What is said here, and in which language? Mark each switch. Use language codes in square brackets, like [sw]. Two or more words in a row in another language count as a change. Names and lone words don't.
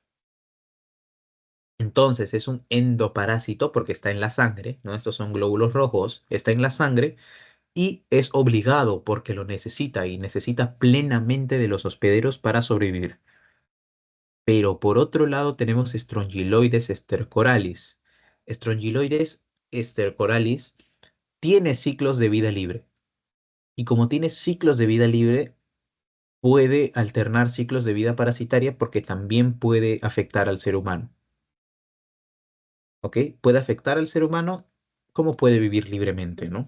[es] Entonces es un endoparásito porque está en la sangre, ¿no? Estos son glóbulos rojos, está en la sangre y es obligado porque lo necesita y necesita plenamente de los hospederos para sobrevivir. Pero por otro lado tenemos Strongyloides stercoralis. Strongyloides stercoralis tiene ciclos de vida libre y como tiene ciclos de vida libre, puede alternar ciclos de vida parasitaria porque también puede afectar al ser humano. ¿Ok? Puede afectar al ser humano como puede vivir libremente, ¿no?